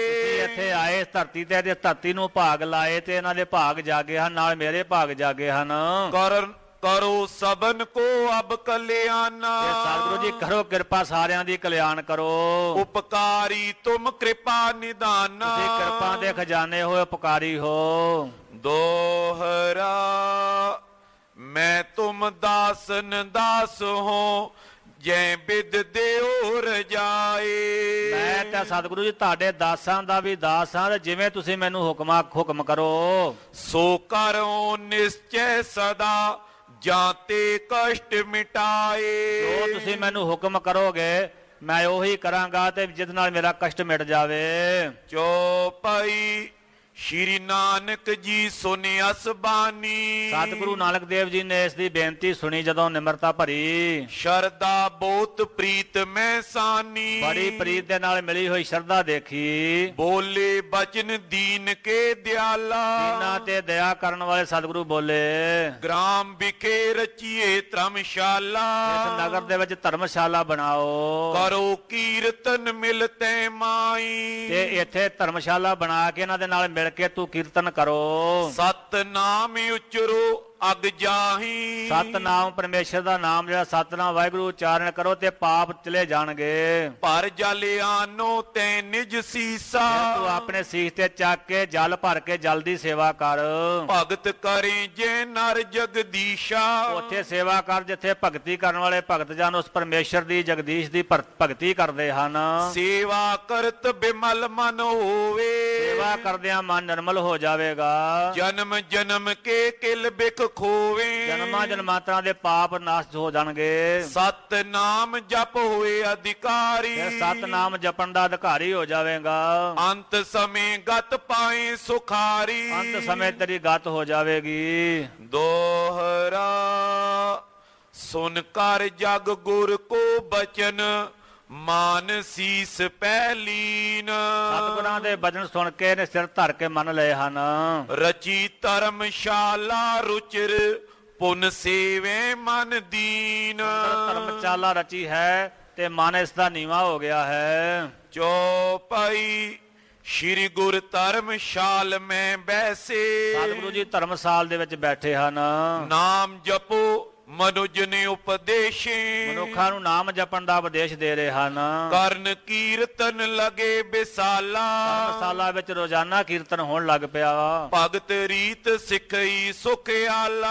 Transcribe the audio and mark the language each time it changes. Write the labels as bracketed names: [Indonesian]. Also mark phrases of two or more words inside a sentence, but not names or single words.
[Punjabi] ਤੁਸੀਂ ਇੱਥੇ ਆਏ ਇਸ ਧਰਤੀ ਤੇ ਧਰਤੀ ਨੂੰ ਭਾਗ ਲਾਏ ਤੇ ਇਹਨਾਂ ਦੇ ਭਾਗ ਜਾਗੇ ਹਨ, ਨਾਲ ਮੇਰੇ ਭਾਗ ਜਾਗੇ ਹਨ। [Braj] ਕਰੋ ਸਬਨ ਕੋ ਅਬ ਕਲਿਆਣਾ। [Punjabi] ਸਤਿਗੁਰੂ ਜੀ ਕਰੋ ਕਿਰਪਾ, ਸਾਰਿਆਂ ਦੀ ਕਲਿਆਣ ਕਰੋ। [Braj] ਉਪਕਾਰੀ ਤੁਮ ਕਿਰਪਾ ਨਿਦਾਨਾ। [Punjabi] ਤੁਸੀਂ ਕਿਰਪਾ ਦੇ ਖਜ਼ਾਨੇ ਹੋ, ਉਪਕਾਰੀ ਹੋ। [Braj] दोहरा मैं तुम दासन दास हो जै बिद देओ रजाए। [Punjabi] ਮੈਂ ਤਾਂ ਸਤਿਗੁਰੂ ਜੀ ਤੁਹਾਡੇ ਦਾਸਾਂ ਦਾ ਵੀ ਦਾਸ ਹਾਂ ਤੇ ਜਿਵੇਂ ਤੁਸੀਂ ਮੈਨੂੰ ਹੁਕਮ ਕਰੋ। [Braj] सो करो निश्चय सदा जाते कष्ट मिटाए। [Punjabi] ਜੋ ਤੁਸੀਂ ਮੈਨੂੰ ਹੁਕਮ ਕਰੋਗੇ ਮੈਂ ਉਹੀ ਕਰਾਂਗਾ ਤੇ ਜਿਸ ਨਾਲ ਮੇਰਾ ਕਸ਼ਟ ਮਿਟ ਜਾਵੇ। [Braj] चौपाई श्री नानक जी सुनियस बानी। [Punjabi] ਸਤਿਗੁਰੂ ਨਾਨਕ ਦੇਵ ਜੀ ਨੇ ਇਸ ਦੀ ਬੇਨਤੀ ਸੁਣੀ ਜਦੋਂ ਨਿਮਰਤਾ ਭਰੀ। [Braj] शरदा बहुत प्रीत में सानी। [Punjabi] ਬੜੀ ਪ੍ਰੀਤ ਦੇ ਨਾਲ ਮਿਲੀ ਹੋਈ ਸ਼ਰਧਾ ਦੇਖੀ। [Braj] बोले बचन दीन के दयाला। [Punjabi] ਦੀਨਾਂ ਤੇ ਦਇਆ ਕਰਨ ਵਾਲੇ ਸਤਿਗੁਰੂ ਬੋਲੇ [Braj] ग्राम बिखे रचिए धर्मशाला। [Punjabi] ਇਸ ਨਗਰ ਦੇ ਵਿੱਚ ਧਰਮਸ਼ਾਲਾ ਬਣਾਓ [Braj] करो कीर्तन मिलते माई। [Punjabi] ਤੇ ਇੱਥੇ ਧਰਮਸ਼ਾਲਾ ਬਣਾ ਕੇ ਇਹਨਾਂ ਦੇ ਨਾਲ ਮਿਲ ਕੇ ਤੂੰ ਕੀਰਤਨ ਕਰੋ। [Braj] सतनाम उचरो अग जाही। [Punjabi] ਸਤਨਾਮ ਪਰਮੇਸ਼ਰ ਦਾ ਨਾਮ ਜਿਹੜਾ ਸਤਨਾਮ ਵਾਹਿਗੁਰੂ ਉਚਾਰਨ ਕਰੋ ਤੇ ਪਾਪ ਚਲੇ ਜਾਣਗੇ। [Braj] पर जल आनो ते निज सीसा। [Punjabi] ਫਿਰ ਤੂੰ ਆਪਣੇ ਸੀਸ ਤੇ ਚੱਕ ਕੇ ਜਲ ਭਰ ਕੇ ਜਲ ਦੀ ਸੇਵਾ ਕਰ। [Braj] भगत करे जे नर जगदीशा। [Punjabi] ਉੱਥੇ ਸੇਵਾ ਕਰ ਜਿੱਥੇ ਭਗਤੀ ਕਰਨ ਵਾਲੇ ਭਗਤ ਜਨ ਉਸ ਪਰਮੇਸ਼ਰ ਦੀ ਜਗਦੀਸ਼ ਦੀ ਭਗਤੀ ਕਰਦੇ ਹਨ। [Braj] सेवा करत बिमल मन होवे। [Punjabi] ਸੇਵਾ ਕਰਦਿਆਂ ਮਨ ਨਿਰਮਲ ਹੋ ਜਾਵੇਗਾ। [Braj] जन्म जन्म के किल बिक खोवे। [Punjabi] ਜਨਮਾਂ ਜਨਮਾਂਤਰਾਂ ਦੇ ਪਾਪ ਨਾਸ਼ ਹੋ ਜਾਣਗੇ। [Braj] सत नाम जप होए अधिकारी। [Punjabi] ਫਿਰ ਸਤਨਾਮ ਜਪਣ ਦਾ ਅਧਿਕਾਰੀ ਹੋ ਜਾਵੇਗਾ। [Braj] अंत समय गत पाए सुखारी। [Punjabi] ਅੰਤ ਸਮੇਂ ਤੇਰੀ ਗਤ ਹੋ ਜਾਵੇਗੀ। [Braj] दोहरा सुन कर जग गुर को बचन मान सीस पैलीन। [Punjabi] ਸਤਿਗੁਰਾਂ ਦੇ ਬਚਨ ਸੁਣ ਕੇ ਨੇ ਸਿਰ ਧਰ ਕੇ ਮੰਨ ਲਏ ਹਨ। [Braj] रची धर्मशाला रुचिर पुन सेवे मन दीन। [Punjabi] ਧਰਮਸ਼ਾਲਾ ਰਚੀ ਹੈ ਤੇ ਮਨ ਇਸ ਦਾ ਨੀਵਾ ਹੋ ਗਿਆ ਹੈ। [Braj] चौपाई श्री गुर धर्मशाल में बैसे। [Punjabi] ਸਤਿਗੁਰੂ ਜੀ ਧਰਮਸਾਲ ਦੇ ਵਿੱਚ ਬੈਠੇ ਹਨ। [Braj] नाम जपो ਮਨੁਜ ਨੇ ਉਪਦੇਸ਼ੇ। [Punjabi] ਮਨੁੱਖਾਂ ਨੂੰ ਨਾਮ ਜਪਣ ਦਾ ਉਪਦੇਸ਼ ਦੇ ਰਹੇ ਹਨ। [Braj] ਕਰਨ ਕੀਰਤਨ ਲਗੇ ਬਿਸਾਲਾ। [Punjabi] ਧਰਮਸ਼ਾਲਾ ਵਿੱਚ ਰੋਜ਼ਾਨਾ ਕੀਰਤਨ ਹੋਣ ਲੱਗ ਪਿਆ। [Braj] ਭਗਤ ਰੀਤ ਸਿੱਖਈ ਸੁਖਿਆਲਾ।